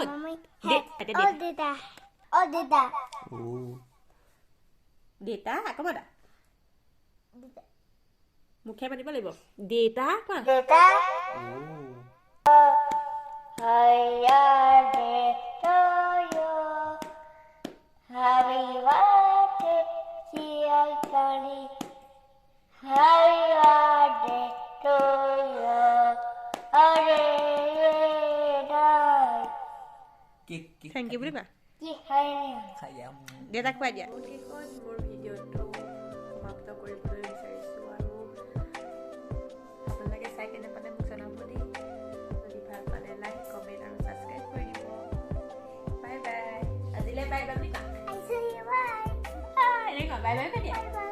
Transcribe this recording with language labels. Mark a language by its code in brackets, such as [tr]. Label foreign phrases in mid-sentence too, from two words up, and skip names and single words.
[id] Ada Oh, Dita. Oh, Dita. Oh. Dita, apa mana? Dita. Mukhnya apa nih, Dita apa? Dita. Oh. Hiya, Dita, yo. [en] Happy birthday, dear Tony. Happy birthday to you. Thank you, Briba. [id] Dia tak kuat ya. [as] মোৰ ভিডিঅ'টো সমাপ্ত কৰিবলৈ বিচাৰিছোঁ আৰু আপোনালোকে চাই কেনে পালে মোক জনাব দেই যদি ভাল পালে [en] like comment [as] আৰু ছাবস্ক্ৰাইব কৰি দিব [en] bye bye [as] আজিলৈ [en] bye bye [as] বুলি কোৱা [en] I see you, bye. [as] এনেকুৱা [en] bye bye [as] দিয়া